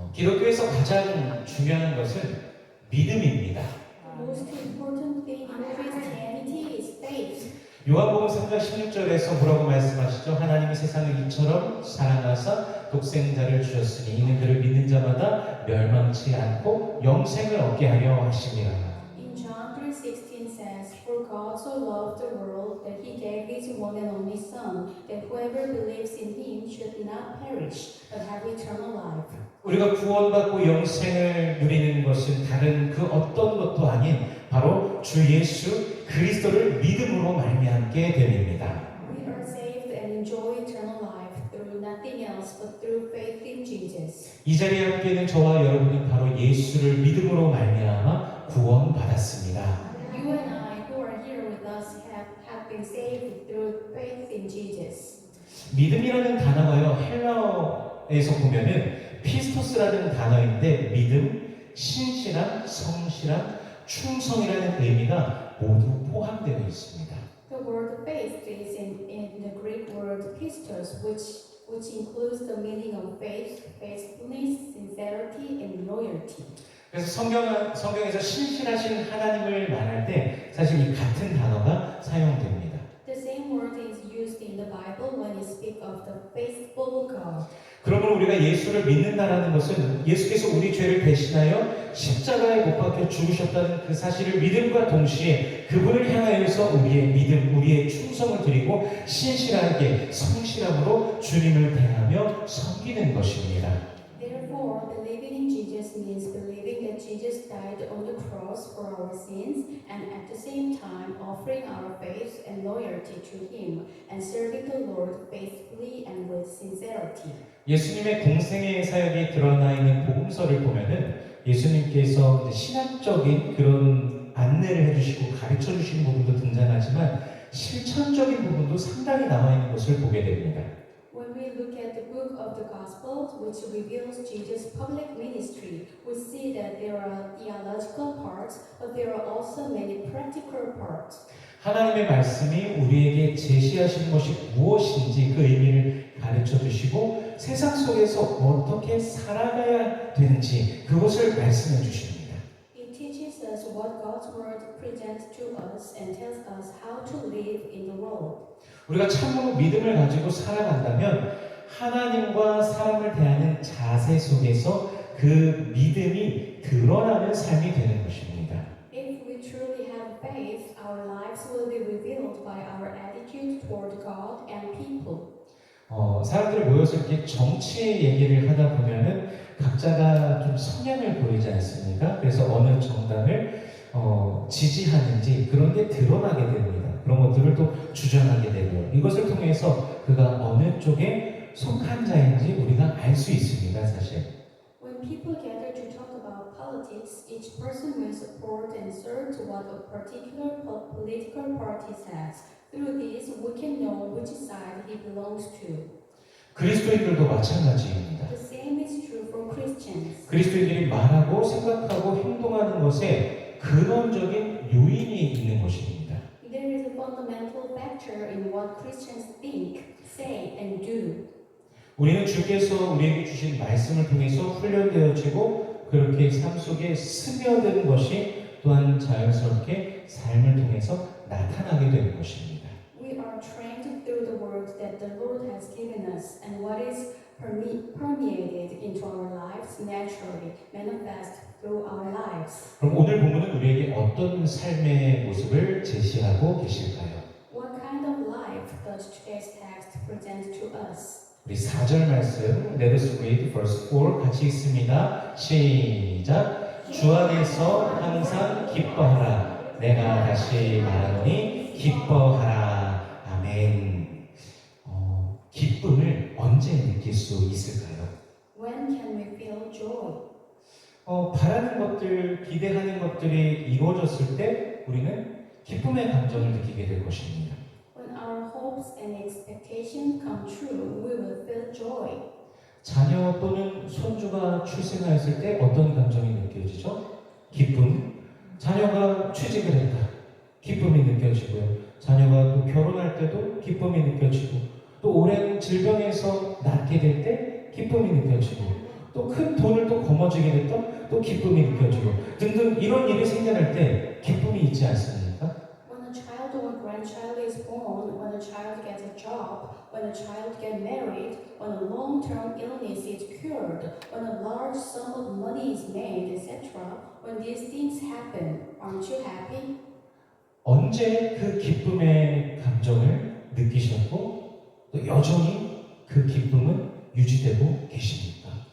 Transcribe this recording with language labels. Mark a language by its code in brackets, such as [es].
[ko] 기독교에서 가장 중요한 것은 믿음입니다. [en] The most important thing in Christianity is faith. [ko] 요한복음 3장 16절에서 뭐라고 말씀하시죠? 하나님이 세상을 이처럼 사랑하사 독생자를 주셨으니 이는 그를 믿는 자마다 멸망치 않고 영생을 얻게 하려 하심이라. [en] In John 3:16 says, For God so loved the world that he gave his one and only Son, that whoever believes in him should not perish, but have eternal life. [ko] 우리가 구원받고 영생을 누리는 것은 다른 그 어떤 것도 아닌 바로 주 예수 그리스도를 믿음으로 말미암게 됩니다. [en] We are saved and enjoy eternal life through nothing else but through faith in Jesus. [ko] 이 자리에 함께 있는 저와 여러분은 바로 예수를 믿음으로 말미암아 구원받았습니다. [en] You and I who are here with us have been saved through faith in Jesus. [ko] 믿음이라는 단어가요, 헬라어에서 보면은 피스토스라는 단어인데 믿음, 신실함, 성실함, 충성이라는 의미가 모두 포함되어 있습니다. [en] The word faith is in the Greek word pistos, which includes the meaning of faith, faithfulness, sincerity, and loyalty. [ko] 그래서 성경에서 신실하신 하나님을 말할 때 사실 이 같은 단어가 사용됩니다. [en] The same word is used in the Bible when you speak of the faithful God. [ko] 그러므로 우리가 예수를 믿는다라는 것은 예수께서 우리 죄를 대신하여 십자가에 못 박혀 죽으셨다는 그 사실을 믿음과 동시에 그분을 향하여서 우리의 믿음, 우리의 충성을 드리고 신실하게 성실함으로 주님을 대하며 섬기는 것입니다. [en] Therefore, believing in Jesus means believing that Jesus died on the cross for our sins and at the same time offering our faith and loyalty to Him and serving the Lord faithfully and with sincerity. [ko] 예수님의 공생의 사역이 드러나 있는 복음서를 보면은 예수님께서 신학적인 그런 안내를 해주시고 가르쳐 주시는 부분도 등장하지만 실천적인 부분도 상당히 나와 있는 것을 보게 됩니다. [en] When we look at the book of the Gospels, which reveals Jesus' public ministry, we see that there are theological parts, but there are also many practical parts. [ko] 하나님의 말씀이 우리에게 제시하신 것이 무엇인지 그 의미를 가르쳐 주시고 세상 속에서 어떻게 살아가야 되는지 그것을 말씀해 주십니다. [en] It teaches us what God's word presents to us and tells us how to live in the world. [ko] 우리가 참으로 믿음을 가지고 살아간다면 하나님과 사람을 대하는 자세 속에서 그 믿음이 드러나는 삶이 되는 것입니다. [en] If we truly have faith, our lives will be revealed by our attitude toward God and people. [ko] 사람들이 모여서 이렇게 정치 얘기를 하다 보면은 각자가 좀 성향을 보이지 않습니까? 그래서 어느 정당을 지지하는지 그런 게 드러나게 됩니다. 그런 것들을 또 주장하게 되고요. 이것을 통해서 그가 어느 쪽에 속한 자인지 우리가 알 수 있습니다, 사실. [en] When people gather to talk about politics, each person will support and serve to what a particular political party says. Through this, we can know which side he belongs to. [ko] 그리스도인들도 마찬가지입니다. [en] The same is true for Christians. [ko] 그리스도인들이 말하고 생각하고 행동하는 것에 근원적인 요인이 있는 것입니다. [en] There is a fundamental factor in what Christians think, say, and do. [ko] 우리는 주께서 우리에게 주신 말씀을 통해서 훈련되어지고 그렇게 삶 속에 스며드는 것이 또한 자연스럽게 삶을 통해서 나타나게 되는 것입니다. [en] We are trained through the word that the Lord has given us, and what is permeated into our lives naturally manifest through our lives. [ko] 그럼 오늘 본문은 우리에게 어떤 삶의 모습을 제시하고 계실까요? [en] What kind of life does today's text present to us? [ko] 우리 4절 말씀 [en] Let us read verse 4 [ko] 같이 읽습니다. 시작. 주 안에서 항상 기뻐하라. 내가 다시 말하노니 기뻐하라. 아멘. 기쁨을 언제 느낄 수 있을까요? [en] When can we feel joy? [ko] 바라는 것들, 기대하는 것들이 이루어졌을 때 우리는 기쁨의 감정을 느끼게 될 것입니다. [en] When our hopes and expectations come true, we will feel joy. [ko] 자녀 또는 손주가 출생하였을 때 어떤 감정이 느껴지죠? 기쁨. 자녀가 취직을 했다. 기쁨이 느껴지고요. 자녀가 또 결혼할 때도 기쁨이 느껴지고 또 오랜 질병에서 낫게 될 때 기쁨이 느껴지고 또 큰 돈을 또 거머쥐게 됐던 또 기쁨이 느껴지고 등등 이런 일이 생겨날 때 기쁨이 있지 않습니까? [en] When a child or a grandchild is born, when a child gets a job, when a child gets married, when a long-term illness is cured, when a large sum of money is made, etc., when these things happen, aren't you happy? [ko] 언제 그 기쁨의 감정을 느끼셨고 또 여전히 그 기쁨은 유지되고 계십니까?